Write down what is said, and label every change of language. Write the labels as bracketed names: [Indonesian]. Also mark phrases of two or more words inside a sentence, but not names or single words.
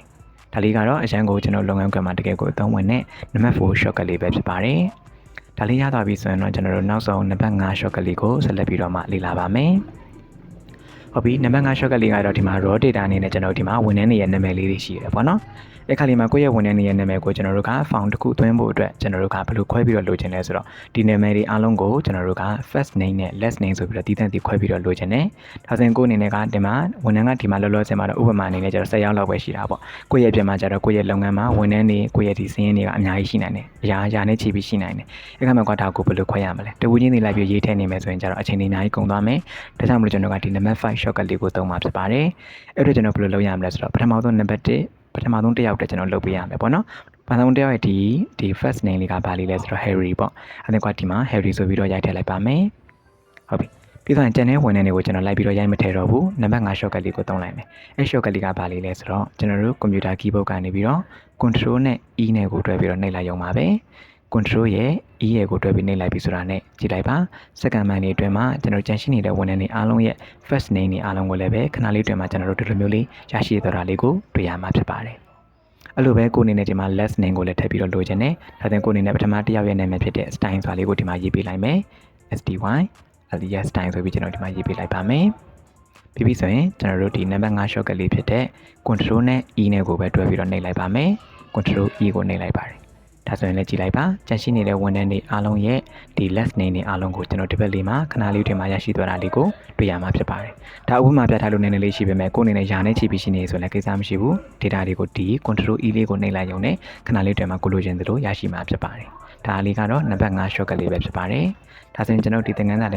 [Burmese] ဒါလေးကတော့အရန်ကိုကျွန်တော်လုပ်ငန်းခွင်မှာတကယ်ကိုအသုံးဝင်တဲ့ [English] number 4 shortcut [Burmese] လေးပဲဖြစ်ပါတယ်ဒါလေးရသွားပြီဆိုရင်တော့ကျွန်တော်တို့နောက်ဆုံး [English] number 5 shortcut [Burmese] လေးကိုဆက်လက်ပြီးတော့မှလေ့လာပါမယ်ဟုတ်ပြီနံပါတ်5 shortcut လေးကတော့ဒီမှာ [English] raw data [Burmese] အနေနဲ့ကျွန်တော်ဒီမှာဝန်ထမ်းတွေရဲ့နာမည်လေးတွေရှိရတယ်ပေါ့နော်အဲ့ခါလေးမှာကိုယ့်ရဲ့ဝန်ထမ်းတွေရဲ့နာမည်ကိုကျွန်တော်တို့က font တစ်ခုသွင်းဖို့အတွက်ကျွန်တော်တို့ကဘယ်လိုခွဲပြီးတော့လိုချင်လဲဆိုတော့ဒီနာမည်တွေအားလုံးကိုကျွန်တော်တို့က [English] first name [Burmese] နဲ့ [English] last name [Burmese] ဆိုပြီးတော့တည်တံ့တည်ခွဲပြီးတော့လိုချင်တယ်ဒါဆိုရင်ကိုယ့်အနေနဲ့ကဒီမှာဝန်ထမ်းကဒီမှာလောလောဆယ်မှာတော့ဥပမာအနေနဲ့ကျွန်တော်10ယောက်လောက်ပဲရှိတာပေါ့ကိုယ့်ရဲ့ပြင်မှာကျတော့ကိုယ့်ရဲ့လုပ်ငန်းမှာဝန်ထမ်းတွေကိုယ့်ရဲ့ဒီစင်းရင်းတွေကအများကြီးရှိနိုင်တယ်ရာနဲ့ချီပြီးရှိနိုင်တယ်အဲ့ခါမှာကဒါကိုဘယ်လိုခွဲရမလဲတဝူးချင်းတွေလိုက်ပြီးရေးထည့်နေမယ်ဆိုရင်ကျတော့အချိန်တွေအများကြီးကုန်သွားမယ်ဒါကြောင့်မလို့ကျွန်တော်ကဒီ [English] number 5 shortcut [Burmese] လေးကိုသုံးမှာဖြစ်ပါတယ်အဲ့တော့ကျွန်တော်ဘယ်လိုလုပ်ရမလဲဆိုတော့ပထမဆုံး [English] number 1 [Burmese] ပထမဆုံးတစ်ယောက်တည်းကျွန်တော်လုပ်ပေးရမယ်ပေါ့နော်ပထမဆုံးတစ်ယောက်ရဲ့ဒီ [English] first name [Burmese] လေးကဘာလေးလဲဆိုတော့ Harry ပေါ့အဲ့ဒါက ဒီမှာ Harry ဆိုပြီးတော့ရိုက်ထည့်လိုက်ပါမယ်ဟုတ်ပြီပြီးတော့ကျန်တဲ့ဝန်ထမ်းတွေကိုကျွန်တော်လိုက်ပြီးတော့ရိုက်မထည့်တော့ဘူးနံပါတ်5 shortcut လေးကိုသုံးလိုက်မယ်အဲ့ shortcut လေးကဘာလေးလဲဆိုတော့ကျွန်တော်တို့ [English] computer keyboard [Burmese] ကနေပြီးတော့ control နဲ့ e နဲ့ကိုတွဲပြီးတော့နှိပ်လိုက်ရုံပါပဲ control ရဲ့ e ရဲ့ကိုတွဲပြီးနှိပ်လိုက်ပြီဆိုတာနဲ့ကြည့်လိုက်ပါ [English] second man [Burmese] လေးအတွင်းမှာကျွန်တော်ကြန့်ရှိနေတဲ့ဝန်ထမ်းတွေအားလုံးရဲ့ [English] first name [Burmese] တွေအားလုံးကိုလည်းပဲခဏလေးအတွင်းမှာကျွန်တော်တို့ဒီလိုမျိုးလေးရရှိသွားတာလေးကိုတွေ့ ရမှာဖြစ်ပါတယ်အဲ့လိုပဲကိုအနေနဲ့ဒီမှာ [English] last name [Burmese] ကိုလည်းထည့်ပြီးတော့လိုချင်တယ်ဒါဆိုရင်ကိုအနေနဲ့ပထမတစ်ယောက်ရဲ့နာမည်ဖြစ်တဲ့ style ဆိုတာလေးကိုဒီမှာရေးပေးလိုက်မယ် [English] sty alias style [Burmese] ဆိုပြီးကျွန်တော်ဒီမှာရေးပေးလိုက်ပါမယ်ပြီးပြီဆိုရင်ကျွန်တော်တို့ဒီ [English] number 5 shortcut [Burmese] လေးဖြစ်တဲ့ control နဲ့ e နဲ့ကိုပဲတွဲပြီးတော့နှိပ်လိုက်ပါမယ် [English] control e [Burmese] ကိုနှိပ် လိုက်ပါတယ်ဒါဆိုရင်လည်းကြည့်လိုက်ပါကြန့်ရှိနေတဲ့ဝန်ထမ်းတွေအားလုံးရဲ့ဒီ [English] last name [Burmese] တွေအားလုံးကိုကျွန်တော်ဒီဘက်လေးမှာခဏလေးတွေမှာရရှိသွားတာလေးကိုတွေ့ရမှာဖြစ်ပါတယ်ဒါဥပမာပြထားလို့နည်းနည်းလေးရှိပေမဲ့ကိုယ်အနေနဲ့ယာနဲ့ချီပြီးရှိနေ ဆိုရင်လည်းကိစ္စမရှိဘူး data တွေကိုဒီ [English] control e [Burmese] လေးကိုနှိပ်လိုက်ရုံနဲ့ခဏလေးတွေမှာကိုလိုချင်သလိုရရှိမှာဖြစ်ပါတယ်ဒါလေးကတော့နံပါတ်5 shortcut လေးပဲဖြစ်ပါတယ်ဒါဆိုရင်ကျွန်တော်ဒီသင်ခန်းစာထဲ